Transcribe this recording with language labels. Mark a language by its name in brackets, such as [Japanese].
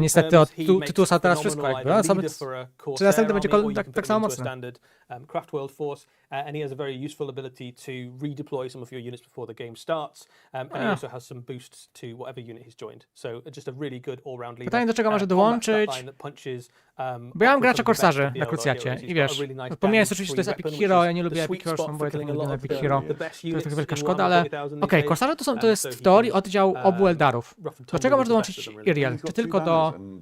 [Polish] niestety od Tytusa teraz wszystko jakby, czy następny będzie tak samo mocny. [English] Craft World Force, and he has a very useful ability to redeploy some of your units before the game starts, and he also has some boosts to whatever unit he's joined. So just a really good all-round leader. [Polish] Pytanie, do czego może dołączyć? Bo ja mam gracza korsarzy na krucjacie i wiesz, pomijając oczywiście, to jest Epic Hero, ja nie lubię Epic Hero, bo ja tak nie lubię Epic Hero, to jest trochę wielka szkoda, ale okej, korsarze to jest w teorii oddział obu Eldarów. Do czego może dołączyć Iriel? Czy tylko do...